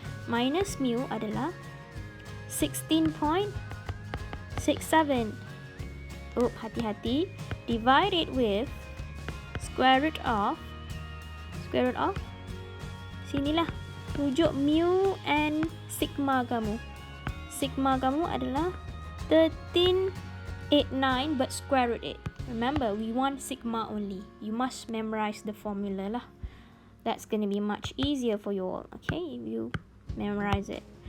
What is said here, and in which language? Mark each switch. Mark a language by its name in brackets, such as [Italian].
[Malay] Minus mu adalah 16.67. Oh, hati-hati. [English] Divide it with square root of sinilah [Malay] rujuk mu and sigma kamu. Sigma kamu adalah 1389 [English] but square root it. Remember, we want sigma only. You must memorize the formula lah. That's going to be much easier for you all, okay, if you memorize it.